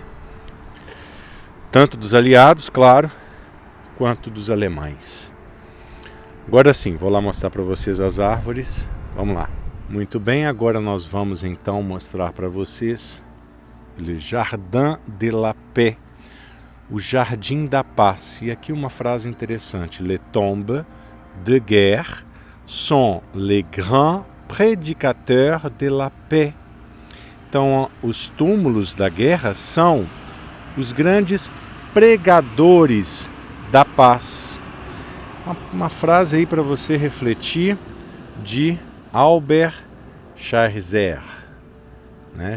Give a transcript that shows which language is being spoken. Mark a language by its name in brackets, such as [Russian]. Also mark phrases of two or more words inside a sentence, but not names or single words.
[Portuguese] Tanto dos aliados, claro, quanto dos alemães. Agora sim, vou lá mostrar para vocês as árvores. Vamos lá. Muito bem, agora nós vamos então mostrar para vocês Le Jardin de la Paix, o Jardim da Paz. E aqui uma frase interessante: [French] Les tombes de guerre sont les grands prédicateurs de la paix. [Portuguese] Então, os túmulos da guerra são os grandes pregadores da paz. Uma frase aí para você refletir, de Albert Schweitzer, né?